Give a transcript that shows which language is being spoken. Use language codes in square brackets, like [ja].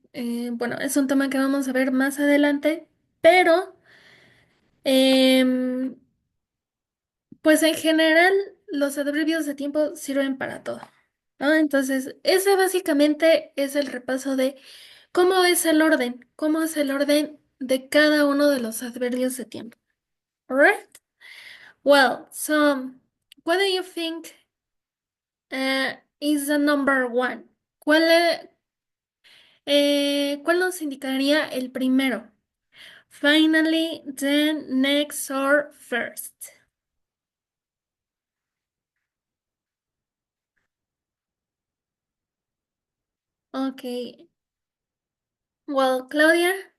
[es] Bueno, es un tema que vamos a ver más adelante, pero em, pues en general los adverbios de tiempo sirven para todo, ¿no? Entonces, ese básicamente es el repaso de cómo es el orden de cada uno de los adverbios de tiempo. [en] Alright? Well, so what do you think is the number one? [es] ¿Cuál nos indicaría el primero? [en] Finally, then, next, or first. Okay. Well, Claudia,